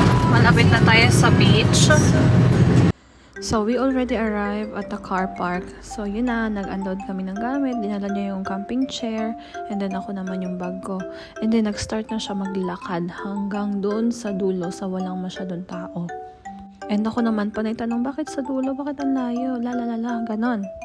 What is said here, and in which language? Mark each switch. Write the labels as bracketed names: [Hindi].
[Filipino] Malapit na tayo sa beach. [English] So, we already arrived at the car park. [Filipino] So, yun na. Nag-unload kami ng gamit. Dinala niya yung camping chair. [English] And then, [Filipino] ako naman yung bag ko. [English] And then, [Filipino] nag-start na siya maglakad hanggang doon sa dulo sa walang masyadong tao. And ako naman, panay tanong, bakit sa dulo? Bakit ang layo? Lalalala, ganon.